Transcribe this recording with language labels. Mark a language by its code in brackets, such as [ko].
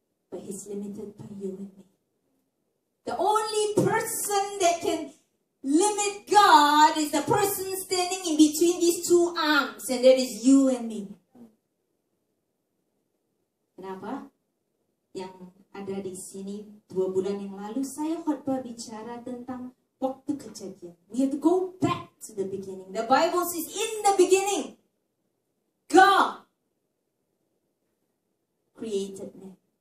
[en] But He's limited by you and me. The only person that can limit God is the person standing in between these 2 arms, and that is you and me. [id] Kenapa? Yang ada di sini 2 bulan yang lalu saya khotbah bicara tentang waktu kejadian. [en] We have to go back to the beginning. The Bible says in the beginning, God created man.